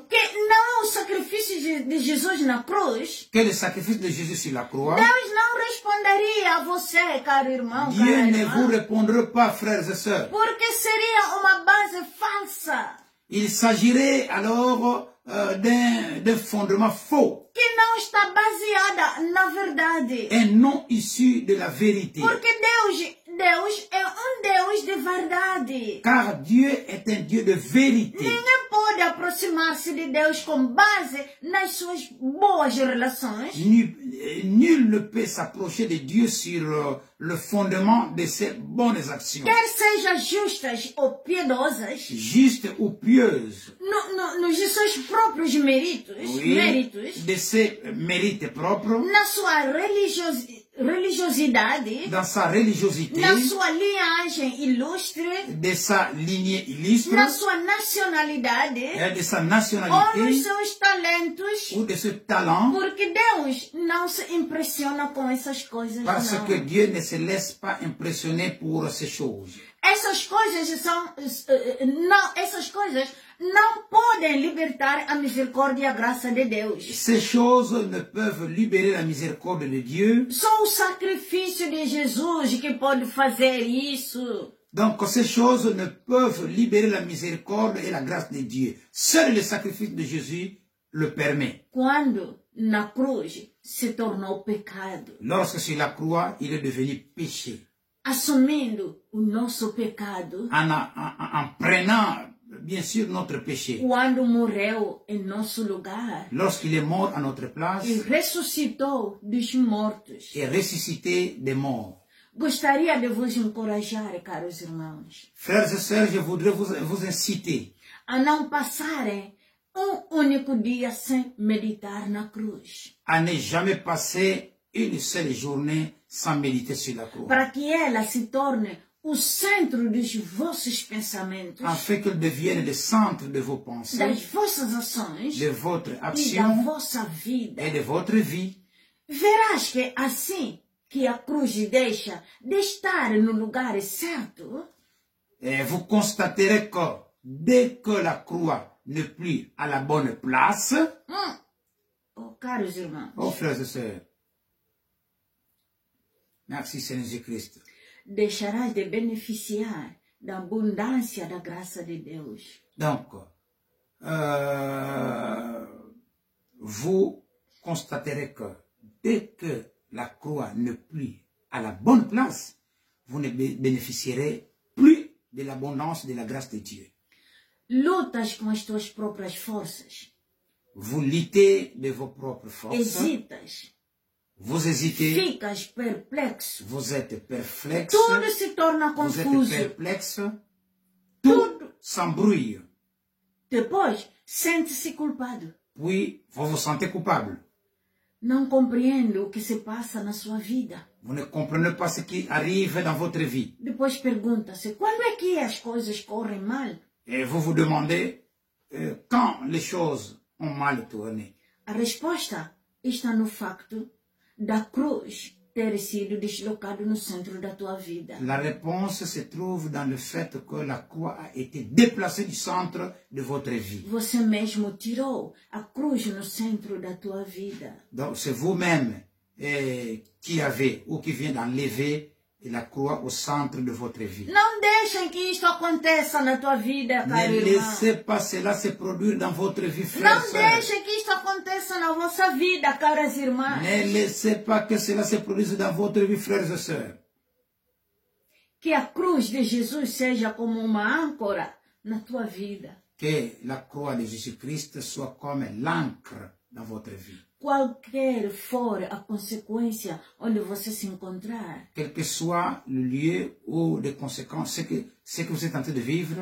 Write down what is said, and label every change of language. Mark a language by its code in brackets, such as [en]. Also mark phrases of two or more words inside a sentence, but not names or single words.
[pt] que não é o sacrifício de Jesus na cruz, [fr] que le sacrifice de Jésus sur la croix, [pt] Deus não responderia a você, caro irmão, [fr] Dieu [pt] cara [fr] ne [pt] irmã, [fr] vous répondra pas, frères et sœurs. [pt] porque seria uma base falsa, [fr] Il s'agirait alors d'un fondement faux [pt] que não está baseada na verdade. [fr] et non issu de la vérité. [pt] Porque Deus é um Deus de verdade. [fr] Car Dieu est un Dieu de vérité. [pt] Ninguém pode aproximar-se de Deus com base nas suas boas relações. [fr] Nul ne peut s'approcher de Dieu sur le fondement de ses bonnes actions. [pt] Quer seja justas ou piedosas, [fr] Juste ou pieuse. [pt] nos seus próprios méritos, [fr] Oui, de ses mérites propres, [pt] na sua religiosidade, [fr] dans sa religiosité, [pt] na sua linhagem ilustre, [fr] de sa lignée illustre, [pt] na sua nacionalidade, [fr] de sa [pt] ou nos [fr] nationalité [pt] seus talentos, [fr] ou de ce talent, [pt] porque Deus não se impressiona com essas coisas, [fr] parce [pt] não. [fr] que Dieu ne se laisse pas impressionner pour ces choses. [pt] Essas coisas não podem libertar a misericórdia e a graça de Deus. [fr] Ces choses ne peuvent libérer la miséricorde de Dieu. [pt] Só o sacrifício de Jesus que pode fazer isso. [fr] Donc ces choses ne peuvent libérer la miséricorde et la grâce de Dieu. Seul le sacrifice de Jésus le permet. [pt] Quando na cruz se tornou pecado, [fr] Lorsque sur la croix, il est devenu péché. [pt] assumindo o nosso pecado, [fr] En prenant, bien sûr, notre péché. [pt] quando morreu em nosso lugar [fr] Lorsqu'il est mort à notre place [pt] e ressuscitou dos mortos. [fr] et ressuscité des morts. [pt] Gostaria de vos encorajar, caros irmãos, [fr] Frères et sœurs, je voudrais vous inciter [pt] a não passarem único dia sem meditar na cruz. [fr] À ne jamais passer une seule journée sans méditer sur la croix. [pt] Para que ela se torne o centro dos vossos pensamentos, [fr] Afin qu'elle devienne le centre de vos pensées, [pt] das vossas ações [fr] de votre [pt] e da [fr] action [pt] vossa vida. [fr] et de votre vie. [pt] Verás que assim que a cruz deixa de estar no lugar certo, [fr] Et vous constaterez que dès que la croix n'est plus à la bonne place, [pt] oh, caros irmãos, [fr] oh frères et sœurs, merci Seigneur Jésus-Christ, [pt] deixarás de beneficiar da abundância da graça de Deus. [fr] donc, vous constaterez que dès que la croix n'est plus à la bonne place, vous ne bénéficierez plus de l'abondance de la grâce de Dieu. [pt] Lutas com as tuas próprias forças. [fr] Vous luttez de vos propres forces, [pt] Hesitas. [fr] vous hésitez, [pt] Ficas perplexo. [fr] vous êtes perplexe, [pt] Tudo se torna [fr] vous êtes [pt] confuso. [fr] perplexe, tout s'embrouille, [pt] Depois, sente-se culpado. [fr] puis vous vous sentez coupable. [pt] Não compreende o que se passa na sua vida. [fr] Vous ne comprenez pas ce qui arrive dans votre vie. [pt] Depois pergunta-se, quando é que as coisas correm mal? [fr] Et vous vous demandez quand les choses ont mal tourné. [pt] A resposta está no facto da cruz ter sido deslocado no centro da tua vida. [fr] La réponse se trouve dans le fait que la croix a été déplacée du centre de votre vie. [pt] Você mesmo tirou a cruz no centro da tua vida. [fr] Donc c'est vous-même qui avez ou qui vient d'enlever la croix au centre de votre vie. [pt] Não deixem que isto aconteça na tua vida, caro [fr] Ne [pt] irmão. [fr] laissez pas cela se produire dans votre vie, frères [pt] Não [fr] et sœurs. [pt] deixem que isto aconteça na vossa vida, caras irmãs. [fr] Ne laissez pas que cela se produise dans votre vie, frères et sœurs. [pt] Que a cruz de Jesus seja como uma âncora na tua vida. [fr] Que la croix de Jésus-Christ soit comme l'encre dans votre vie. [pt] Qualquer for a consequência onde você se encontrar, [fr] Quel que soit le lieu ou les conséquences, ce que vous êtes en train de vivre,